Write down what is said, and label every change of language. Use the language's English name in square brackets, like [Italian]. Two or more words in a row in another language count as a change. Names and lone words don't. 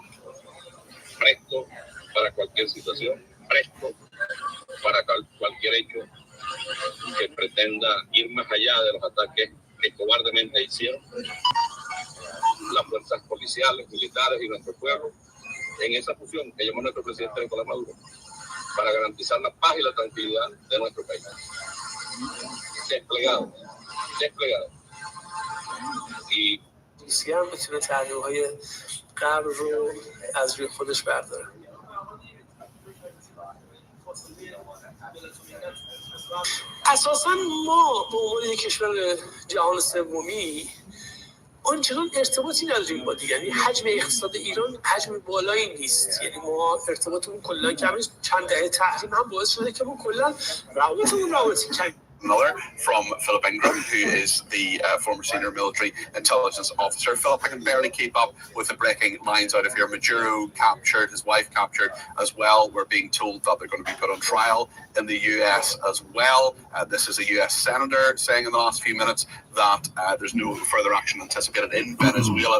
[Spanish] presto para cualquier situación, presto para cualquier hecho que pretenda ir más allá de los ataques que cobardemente hicieron las fuerzas policiales, militares y nuestro pueblo en esa función que llamó nuestro presidente Nicolás Maduro para garantizar la paz y la tranquilidad de nuestro país. Desplegado. Y [Persian] روسیه هم میتونه تحریم‌های غرب رو از روی خودش برداره. اساساً ما به عنوان یک کشور جهان سومی آنچنان ارتباطی نداریم با دیگه، یعنی حجم اقتصاد ایران حجم بالایی نیست، یعنی ما ارتباطمون کلا کمی، چند دهه تحریم هم باعث شده که ما کلا روابطمون رابطه کمی. [English] Miller from Philip Ingram, who is the former senior military intelligence officer. Philip, I can barely keep up with the breaking lines out of here. Maduro captured, his wife captured as well. We're being told that they're going to be put on trial in the US as well. This is a US senator saying in the last few minutes that there's no further action anticipated in Venezuela.